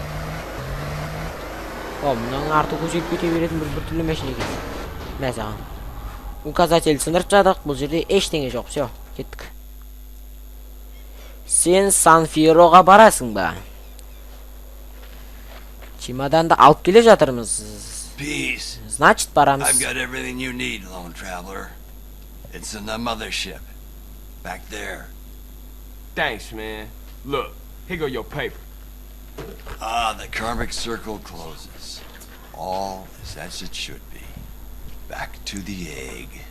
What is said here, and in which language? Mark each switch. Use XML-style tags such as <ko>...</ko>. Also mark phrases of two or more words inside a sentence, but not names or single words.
<kk>О, мұның арты көшеліп кете беретін бір түрлі мәшін екен. Мә саған. Указатель сындырып жадық, бұл жерде ештеңе жоқ, все, кеттік. Сен Сан Фьероға барасың ба? Чемоданды алып келе жатырмыз. Peace. Значит, барамыз.</kk> <en>I've got everything you need, lone traveler. It's in the mothership. Back there. Thanks, man. Look, here go your paper. Ah, the karmic circle closes. All is as it should be. Back to the egg.</en>